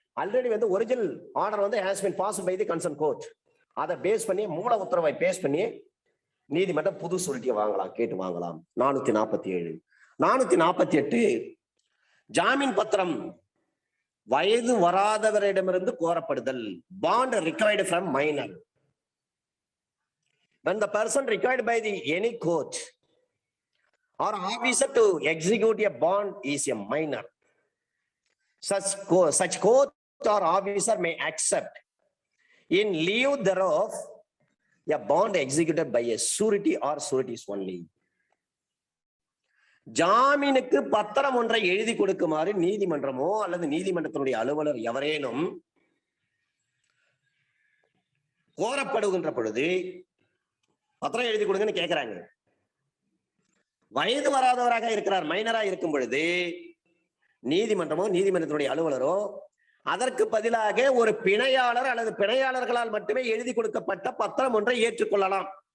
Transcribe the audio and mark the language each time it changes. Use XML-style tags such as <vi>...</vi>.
<en>Already வந்து original order வந்து has been passed by the concern court.</en> <ta>அதை base பண்ணி மூல உத்தரவை பேஸ் பண்ணி நீதிமன்றம் புது சூரிட்டியை வாங்கலாம், கேட்டு வாங்கலாம். 447 448 ஜாமீன் பத்திரம் வயது வராதவரிடமிருந்து கோரப்படுதல்.</ta> <en>Bond required from minor. When the person required by the any court or officer to execute a bond is a minor, such court or officer may accept in lieu thereof a bond executed by a surety or sureties only.</en> <ta>ஜாமீனுக்கு பத்திரம் ஒன்றை எழுதி கொடுக்குமாறு நீதிமன்றமோ அல்லது நீதிமன்றத்தினுடைய அலுவலர் எவரேனும் கோரப்படுகின்ற பொழுது பத்திரம் எழுதி கொடுங்கன்னு கேட்கிறாங்க. வயது வராதவராக இருக்கிறார், மைனரா இருக்கும் பொழுது நீதிமன்றமோ நீதிமன்றத்தினுடைய அலுவலரோ அதற்கு பதிலாக ஒரு பிணையாளர் அல்லது பிணையாளர்களால் மட்டுமே எழுதி கொடுக்கப்பட்ட பத்திரம் ஒன்றை ஏற்றுக்கொள்ளலாம்.</ta>